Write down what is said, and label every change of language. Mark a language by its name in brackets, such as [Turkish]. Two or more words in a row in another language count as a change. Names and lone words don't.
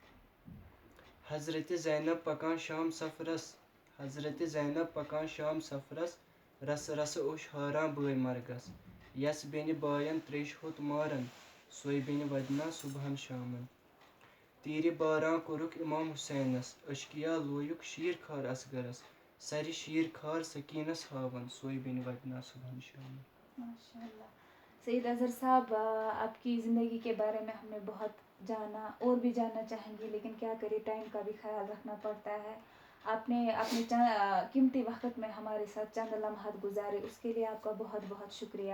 [Kashmiri] حضرت زینب پکان شام سفرس، حضرت زینب پکان شام سفرس، رسہٕ رسہٕ اوٚش ہاران بٲے مرگس. یس بیٚنہِ بایَن تریٚش ہوٚت مارن، سۄے بیٚنہِ وَدِنا صُبحن شامن. تیٖرِ باران کوٚرُکھ امام حُسینس، اشکیا لویُکھ شیٖر خار اصغرس، سرِ شیٖر خار سکیٖنس ہاوان، سۄے بیٚنہِ وَدِنا صُبحن شامن. [Arabic] ماشاء اللہ. [Urdu] سید اظہر صاحب، آپ کی زندگی کے بارے میں ہم نے بہت جانا، اور بھی جاننا چاہیں گے، لیکن کیا کرے، ٹائم کا بھی خیال رکھنا پڑتا ہے. آپ نے اپنے قیمتی وقت میں ہمارے ساتھ چند لمحات گزارے، اس کے لیے آپ کا بہت بہت شکریہ.